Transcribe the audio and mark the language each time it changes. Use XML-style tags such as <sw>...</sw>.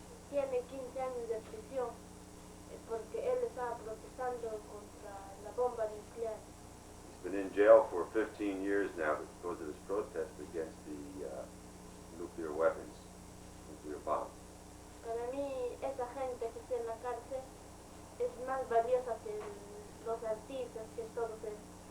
<es>Tiene 15 años de prisión porque él estaba protestando contra la bomba nuclear.</es> <en>He's been in jail for 15 years now because of his protest against the nuclear weapons, nuclear bombs.</en> <es>Para mí, esa gente que está en la cárcel es más valiosa que los artistas, que todos los artistas,</es>